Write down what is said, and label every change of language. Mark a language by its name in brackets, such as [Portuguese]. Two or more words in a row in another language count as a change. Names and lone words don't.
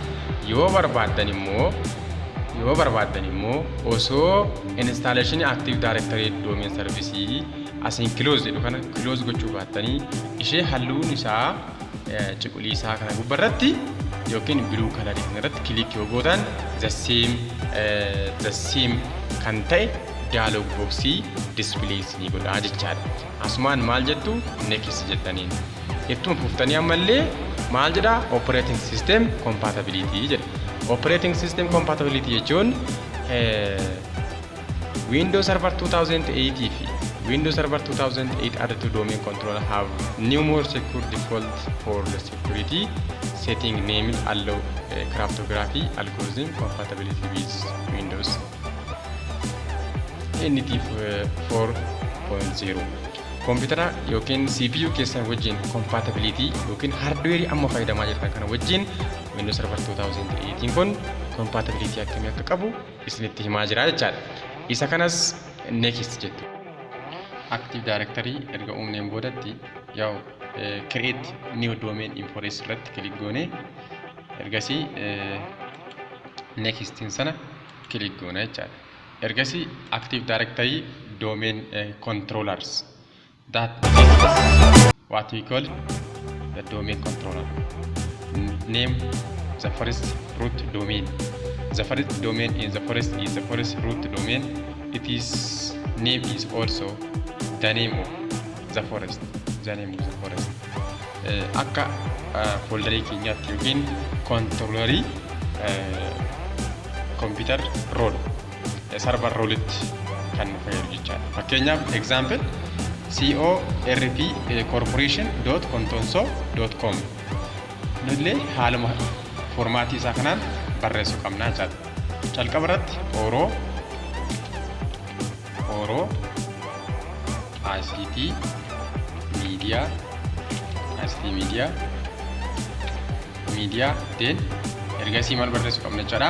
[Oromo] Yoo barbaadan immoo osoo installation Active Directory Domain Service asin close jedhu kana close gochuu baattanii ishee halluun isaa cuquliisaa kana gubbarratti yookiin [English] blue color [Oromo] irratti click yoo gootan [English] the same [Oromo] kan ta'e [English] dialog boxii display [Oromo] isinii godhaa jechaadha. Asumaan maal jettu next jettaniin ittuma fuftanii ammallee maal jedha [English] operating system compatibility [Oromo] jedha. [English] Operating system compatibility jechuun Windows Server 2008 fi Windows Server 2008 added to domain controller have new more secure default for the security setting named allow cryptography algorithm compatibility with Windows [Oromo] NT 4.0 computer yookiin CPU keessan wajjin compatibility yookiin hardware amma fayyadamaa jirtan kana wajjin Windows Server 2008 kun compatibility akkamii akka qabu isinitti himaa jira jechaadha. Isa kanas next jettu. Active Directory erga uumneen boodatti yaw [English] create new domain info [Oromo] irratti click goone ergasii next sana click goone jechaadha. [English] Ergasii Active Directory domain controllers that is what we call the domain controller. Name the first root domain. The first domain in the forest is the forest root domain. Its name is also the name of the forest. The name of the forest. [Oromo] Akka folderii keenyaatti yookiin controllerii computer role server roletti kan fayyadu jechaadha. Fakkeenyaaf example corporation.contonso.com nullee haaluma formaatii isaa kanaan barreessuu qabnaa jechaadha. Calqaba irratti Oro ICT media then ergasii maal barreessuu qabna jechaadha.